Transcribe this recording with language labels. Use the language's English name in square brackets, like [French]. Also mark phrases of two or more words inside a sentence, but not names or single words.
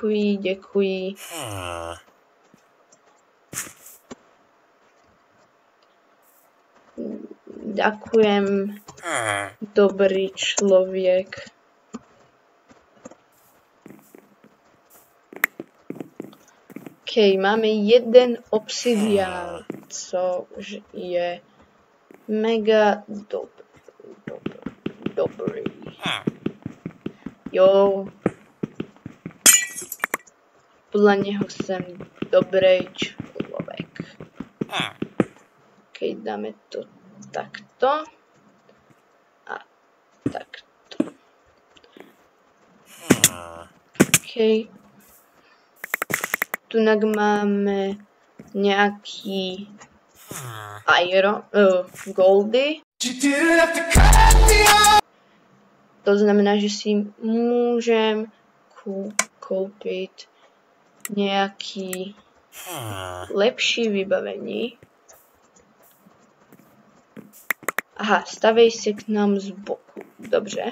[Czech] Ďakujem, dobrý člověk. OK, máme jeden obsidian, což je mega dobrý. Jo. [Slovak] Podľa neho som dobrý človek. OK, dáme to takto. A takto. OK. Tunak máme nejaký goldy. [Czech] To znamená, že si můžem koupit nějaký lepší vybavení. Aha, staví se k nám z boku. Dobře.